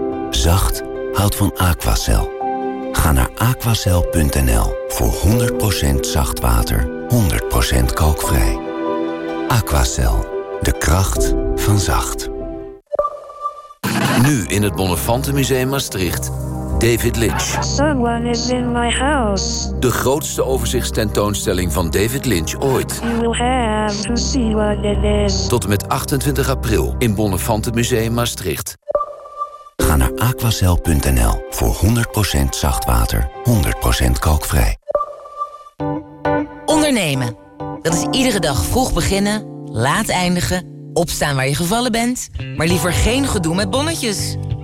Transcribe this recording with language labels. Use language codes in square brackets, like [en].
[nl] Zacht houdt van Aquacel. Ga naar aquacel.nl voor 100% zacht water, 100% kalkvrij. Aquacel, de kracht van zacht. Nu in het Bonnefante Museum Maastricht. David Lynch. [en] Someone is in my house. [nl] De grootste overzichtstentoonstelling van David Lynch ooit. [en] You will have to see what it is. [nl] Tot en met 28 april in Bonnefante Museum Maastricht. Ga naar aquacel.nl voor 100% zacht water, 100% kalkvrij. Ondernemen. Dat is iedere dag vroeg beginnen, laat eindigen, opstaan waar je gevallen bent, maar liever geen gedoe met bonnetjes.